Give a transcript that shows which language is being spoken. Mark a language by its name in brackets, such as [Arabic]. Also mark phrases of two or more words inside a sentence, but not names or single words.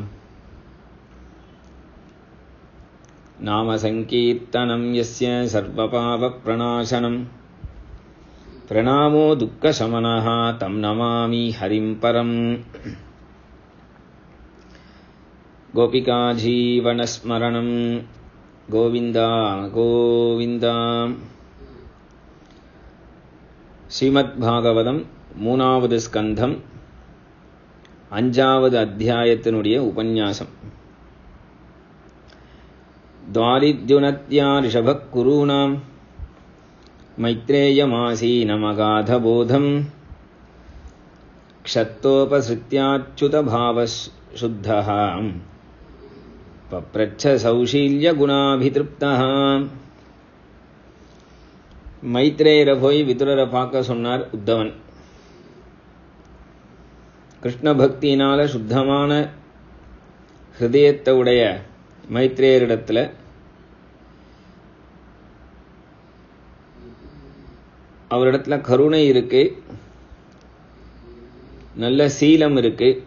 [Sanskrit] नामसङ्कीर्तनं यस्य सर्वपापप्रणाशनं प्रणामो दुःखशमनः तं नमामि हरिं परम्। गोपिकाजीवनस्मरणं गोविन्द गोविन्द। [Tamil] ஸ்ரீமத்பாகவதம் 3வது ஸ்கந்தம் 5வது அத்தியாயத்தினுடைய உபன்யாசம். [Sanskrit] द्वारिद्युनत्या ऋषभः कुरूणां मैत्रेयमासीनमगाधबोधं क्षत्तोपसृत्याच्युतभावशुद्धः पप्रच्छ सौशील्यगुणाभितृप्तः. [Tamil] மைத்ரேயரை போய் விதுரரை பார்க்க சொன்னார் உத்தவன். கிருஷ்ண பக்தியினால சுத்தமான ஹிருதயத்தை உடைய மைத்ரேயரிடத்தில் அவரிடத்துல கருணை இருக்கு, நல்ல சீலம் இருக்கு.